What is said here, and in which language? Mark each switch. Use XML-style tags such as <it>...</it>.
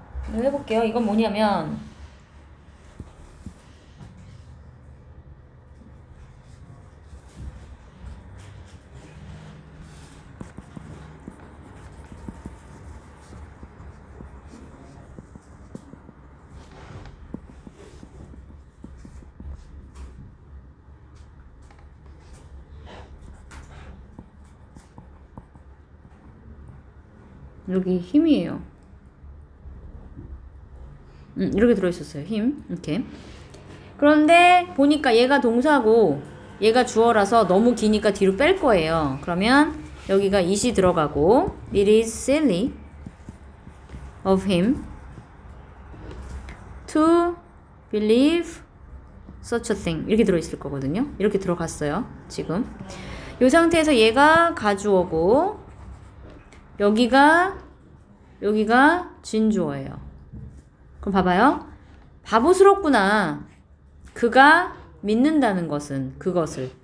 <ko>이거 해볼게요. 이건 뭐냐면 여기 힘이에요. 이렇게 들어있었어요. 힘. 이렇게. 그런데 보니까 얘가 동사고 얘가 주어라서 너무 기니까 뒤로 뺄 거예요. 그러면 여기가 it이 들어가고</ko> <en>It is silly of him to believe such a thing.</en> <ko>이렇게 들어있을 거거든요. 이렇게 들어갔어요. 지금. 이 상태에서 얘가 가주어고 여기가 진주어예요. 그럼 봐봐요. 바보스럽구나. 그가 믿는다는 것은 그것을.</ko>